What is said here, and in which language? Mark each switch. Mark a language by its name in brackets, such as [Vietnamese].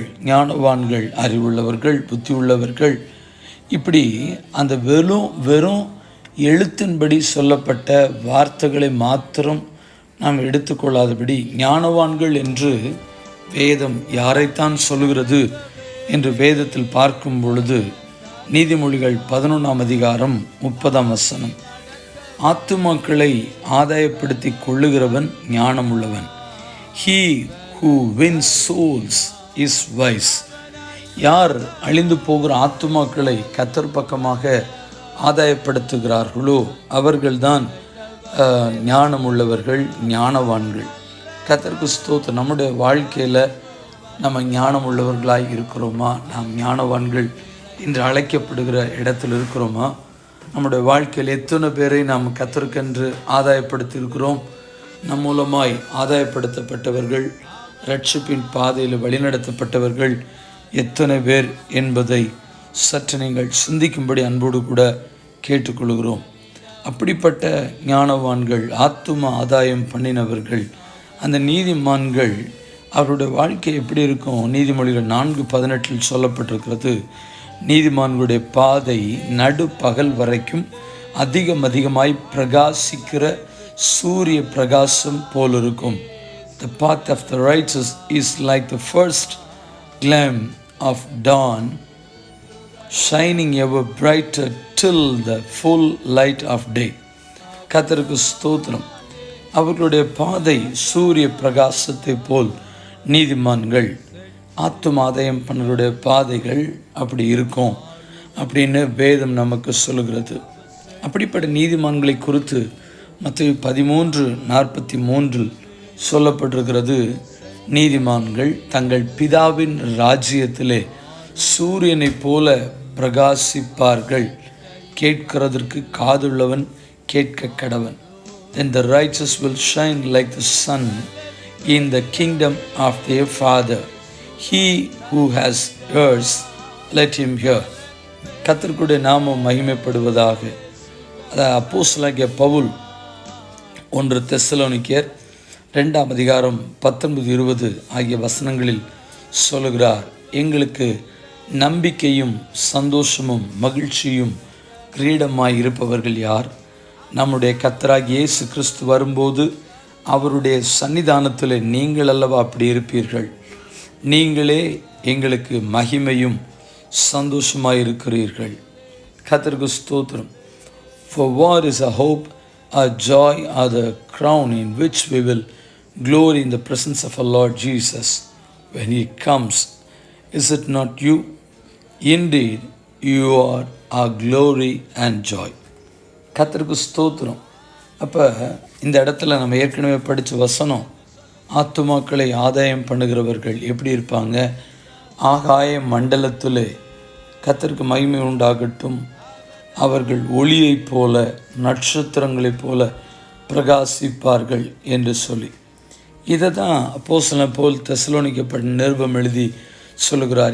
[Tamil] ஞானவான்கள் அறிவுள்ளவர்கள், புத்தியுள்ளவர்கள். இப்படி அந்த வெறும் எழுத்தின்படி சொல்லப்பட்ட வார்த்தைகளை மாத்திரம் நாம் எடுத்துக்கொள்ளாதபடி, ஞானவான்கள் என்று வேதம் யாரைத்தான் சொல்லுகிறது என்று வேதத்தில் பார்க்கும் பொழுது, நீதிமொழிகள் 11ஆம் அதிகாரம் 30ஆம் வசனம், ஆத்துமாக்களை ஆதாயப்படுத்தி கொள்ளுகிறவன் ஞானமுள்ளவன். [English] He who wins souls is wise. [Tamil] யார் அழிந்து போகிற ஆத்துமாக்களை கர்த்தர் பக்கமாக ஆதாயப்படுத்துகிறார்களோ அவர்கள்தான் ஞானமுள்ளவர்கள், ஞானவான்கள். கர்த்தருக்கு ஸ்தோத்திரம். நம்முடைய வாழ்க்கையில் நம்ம ஞானமுள்ளவர்களாய் இருக்கிறோமா? நாம் ஞானவான்கள் என்று அழைக்கப்படுகிற இடத்தில் இருக்கிறோமா? நம்முடைய வாழ்க்கையில் எத்தனை பேரை நாம் கர்த்தருக்கென்று ஆதாயப்படுத்தி இருக்கிறோம்? நம் மூலமாய் ஆதாயப்படுத்தப்பட்டவர்கள், ரட்சிப்பின் பாதையில் வழிநடத்தப்பட்டவர்கள் எத்தனை பேர் என்பதை சற்று நீங்கள் சிந்திக்கும்படி அன்போடு கூட கேட்டுக்கொள்கிறோம். அப்படிப்பட்ட ஞானவான்கள், ஆத்தும ஆதாயம் பண்ணினவர்கள், அந்த நீதிமான்கள், அவருடைய வாழ்க்கை எப்படி இருக்கும்? நீதிமொழிகள் 4:18 சொல்லப்பட்டிருக்கிறது, நீதிமான்களுடைய பாதை நடு பகல் வரைக்கும் அதிகமாய் பிரகாசிக்கிற சூரிய பிரகாசம் போல் இருக்கும். [English] The path of the righteous is like the first gleam of dawn, shining ever brighter till the full light of day. [Tamil] கர்த்தருக்கு ஸ்தோத்திரம். அவர்களுடைய பாதை சூரிய பிரகாசத்தை போல் நீதிமான்கள், ஆத்துமாதாயம் பண்ணருடைய பாதைகள் அப்படி இருக்கும் அப்படின்னு வேதம் நமக்கு சொல்லுகிறது. அப்படிப்பட்ட நீதிமான்களை குறித்து மத்தேயு 13:43 சொல்லப்பட்டிருக்கிறது, நீதிமான்கள் தங்கள் பிதாவின் ராஜ்யத்திலே சூரியனைப் போல பிரகாசிப்பார்கள். கேட்கிறதற்கு காதுள்ளவன் கேட்க கடவன். [English] Then the righteous will shine like the sun in the kingdom of their Father. He who has ears, let him hear. [Tamil] கர்த்தருடைய நாமம் மகிமைப்படுவதாக. அப்போஸ்தலனாகிய பவுல் 1 தெசலோனிக்கேயர் 2ஆம் அதிகாரம் 19-20 ஆகிய வசனங்களில் சொல்லுகிறார், எங்களுக்கு நம்பிக்கையும் சந்தோஷமும் மகிழ்ச்சியும் கிரீடமாய் இருப்பவர்கள் யார்? நம்முடைய கர்த்தராகிய இயேசு கிறிஸ்து வரும்போது அவருடைய சன்னிதானத்தில் நீங்கள் அல்லவா அப்படி இருப்பீர்கள். நீங்களே எங்களுக்கு மகிமையும் சந்தோஷமாக இருக்கிறீர்கள். கர்த்தருக்கு ஸ்தோத்திரம். [English] For what is a hope, a joy, or the crown in which we will glory in the presence of our Lord Jesus when He comes? Is it not you? Indeed, you are our glory and joy. [Tamil] கர்த்தருக்கு ஸ்தோத்திரம். அப்போ இந்த இடத்துல நம்ம ஏற்கனவே படித்த வசனம், ஆத்துமாக்களை ஆதாயம் பண்ணுகிறவர்கள் எப்படி இருப்பாங்க? ஆகாய மண்டலத்திலே கர்த்தருக்கு மகிமை உண்டாகட்டும், அவர்கள் ஒளியைப் போல நட்சத்திரங்களைப் போல பிரகாசிப்பார்கள் என்று சொல்லி, இதை தான் அப்போஸ்தலன் பவுல் தெசலோனிக்கப்பட்ட நிருபம் எழுதி சொல்லுகிறார்.